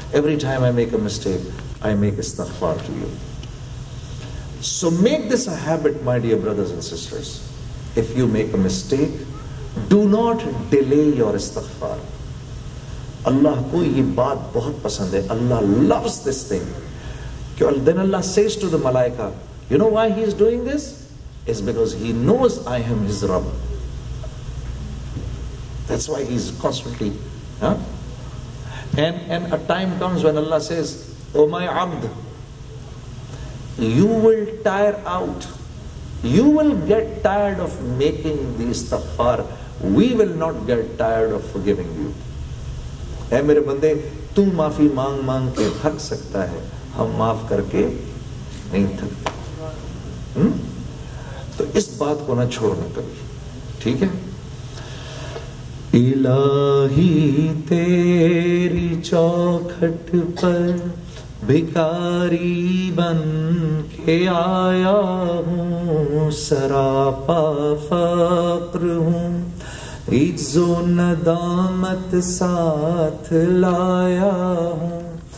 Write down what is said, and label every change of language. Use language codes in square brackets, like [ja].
[en] Every time I make a mistake I make استغفار to you. So make this a habit, my dear brothers and sisters. If you make a mistake, do not delay your istighfar. [ur] اللہ کو یہ بات بہت پسند ہے. [en] Allah loves this thing. Then Allah says to the malaika, you know why he is doing this? It's because he knows I am his Rabb. That's why he is constantly. And a time comes when Allah says, oh my abd, you will tire out, you will get tired of making the istighfar, we will not get tired of forgiving you. [ur] اے میرے بندے تو معافی مانگ مانگ کے تھک سکتا ہے، ہم معاف کر کے نہیں تھکتے. تو اس بات کو نہ چھوڑنا کبھی، ٹھیک ہے. الہی تیری چوکھٹ پر بھکاری بن کے آیا ہوں، سراپا فقر ہوں، عجز و ندامت ساتھ لایا ہوں.